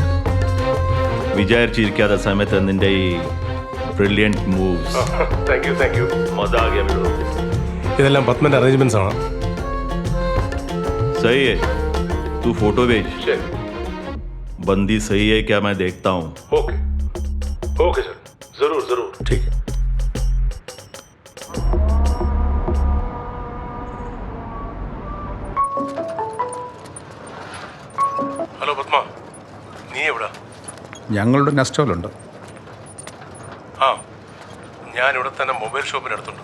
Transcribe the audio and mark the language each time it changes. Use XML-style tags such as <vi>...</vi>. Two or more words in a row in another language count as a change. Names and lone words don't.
<ml>വിചാരിച്ചിരിക്കാത്ത സമയത്ത് നിന്റെ ഈ</ml> <en>brilliant moves. thank you.</en> <hi>मज़ा आ गया मेरे.</hi> <ml>ഇതെല്ലാം പത്മന്റെ അറേഞ്ച്മെന്റ്സ് ആണ്.</ml> <hi>सही है, तू फोटो भेज. बंदी सही है क्या, मैं देखता हूँ.</hi> <en>OK sir,</en> <hi>जरूर. ठीक है.</hi> <ml>ഹലോ പത്മ, നീ എവിടാ? ഞങ്ങളുടെ നെസ്റ്റോലുണ്ട്. ആ, ഞാനിവിടെ തന്നെ മൊബൈൽ ഷോപ്പിനടുത്തുണ്ട്.</ml>